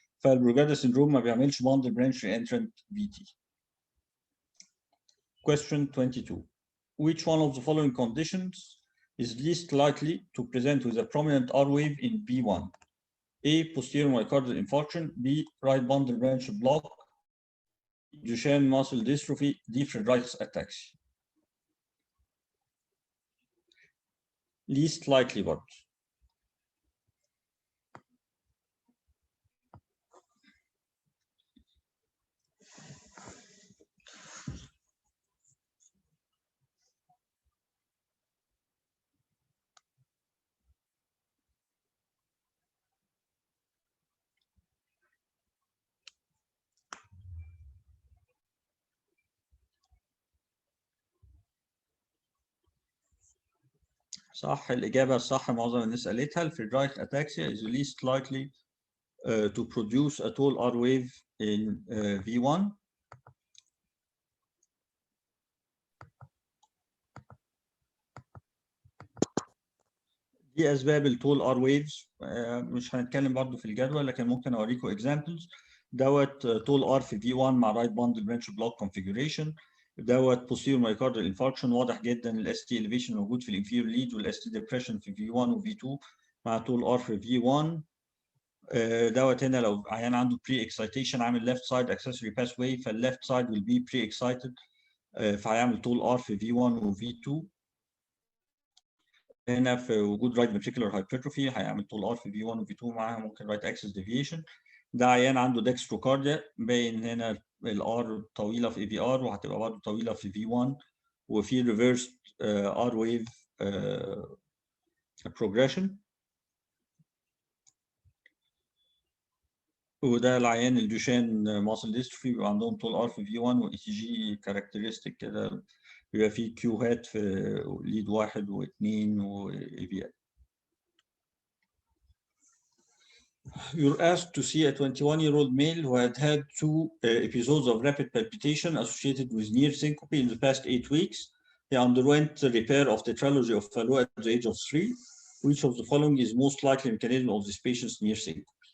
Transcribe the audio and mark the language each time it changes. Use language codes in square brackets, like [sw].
[ar] فالبروجادا سيندروم ما بيعملش باندل برانش ري انترنت في تي. [en] Question 22. Which one of the following conditions is least likely to present with a prominent R wave in B1? A. Posterior myocardial infarction. B. Right bundle branch block. Duchenne muscle dystrophy. D. Friedreich's ataxia. Least likely برضه. [ar] صح، الإجابة الصح معظم الناس قالتها. [en] الفريدرايخ ataxia is least likely to produce a tall R wave in V1. [ar] دي أسباب التول R waves. مش هنتكلم برضو في الجدول لكن ممكن أوريكم examples. دوت تول R في V1 مع right bundle branch block configuration. دوت posterior myocardial infarction واضح جدا ال ST elevation موجود في الانفيريور ليد وال ST depression في V1 و V2 مع تول R في V1. دوت هنا لو عيان عنده pre-excitation عامل left side accessory pathway فال left side will be pre-excited فهيعمل تول R في V1 و V2. هنا في وجود right ventricular hypertrophy هيعمل طول ار في في 1 وفي 2 معاها ممكن right axis deviation. ده عيان عنده دextrocardia باين هنا الار طويله في اي في ار وهتبقى برضه طويله في في 1 وفي reversed ار wave progression. وده العيان الدوشان ماسل ديستروفي بيبقى عندهم طول ار في في 1 واي تي جي كاركترستيك كده بيبقى فيه كيو هات في ليد 1 و2 واي في ال. [en] You're asked to see a 21-year-old male who had had two episodes of rapid palpitation associated with near syncope in the past 8 weeks. He underwent repair of tetralogy of Fallot at the age of 3. Which of the following is most likely mechanism of this patient's near syncope?